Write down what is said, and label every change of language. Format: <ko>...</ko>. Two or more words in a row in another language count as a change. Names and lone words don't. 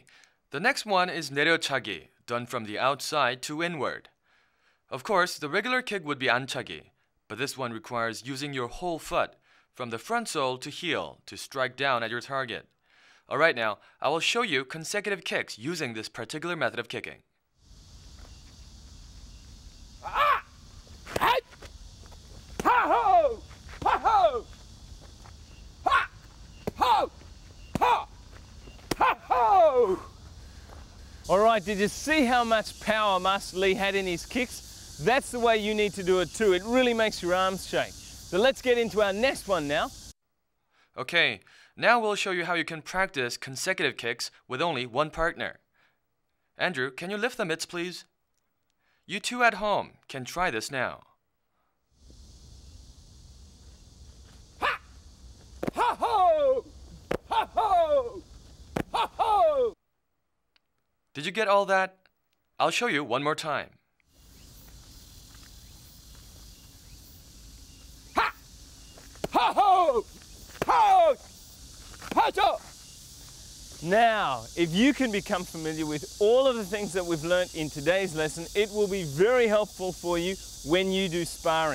<en>Okay, The next one is 내려차기, done from the outside to inward. Of course, the regular kick would be 안차기, but this one requires using your whole foot, from the front sole to heel, to strike down at your target. Alright, now, I will show you consecutive kicks using this particular method of kicking. Ah! Hey! Ha-ho! Ha-ho! Ha! Ho! Ha! Ha-ho! Alright, did you see how much power Master Lee had in his kicks? That's the way you need to do it too. It really makes your arms shake. So let's get into our next one now. Okay, now we'll show you how you can practice consecutive kicks with only one partner. Andrew, can you lift the mitts, please? You two at home can try this now. Ha! Ha-ho! Ha-ho! Ha-ho! Did you get all that? I'll show you one more time. Ha! Ha-ho! Ho! Ha-ho! Now, if you can become familiar with all of the things that we've learnt in today's lesson, it will be very helpful for you when you do sparring.</en>